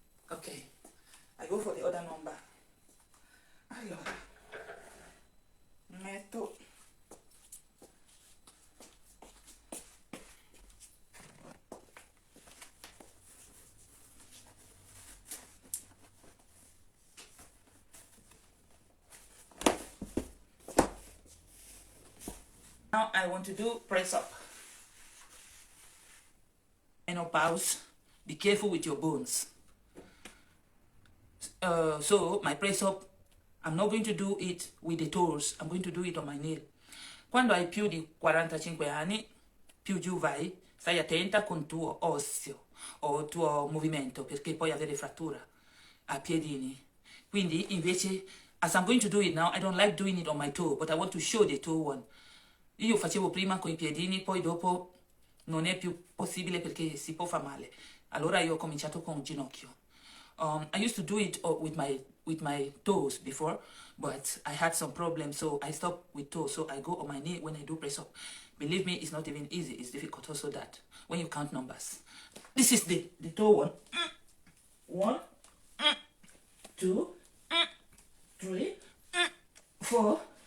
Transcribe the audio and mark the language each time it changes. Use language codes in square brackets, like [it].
[en] Okay, I go for the other number. [it] Allora, metto [en] now I want to do press up. Menopause, be careful with your bones. So my press up, I'm not going to do it with the toes, I'm going to do it on my nail. [it] Quando hai più di 45 anni, più giù vai, stai attenta con tuo osseo o tuo movimento, perché puoi avere frattura a piedini. Quindi invece, [en] as I'm going to do it now, I don't like doing it on my toe, but I want to show the toe one. [it] Io facevo prima con i piedini, poi dopo non è più possibile perché si può fare male. Allora io ho cominciato con il ginocchio. [en] I used to do it with my toes before, but I had some problems, so I stopped with toes. So I go on my knee when I do press up. Believe me, it's not even easy. It's difficult also that when you count numbers. This is the toe one. 1, 2, 3, 4.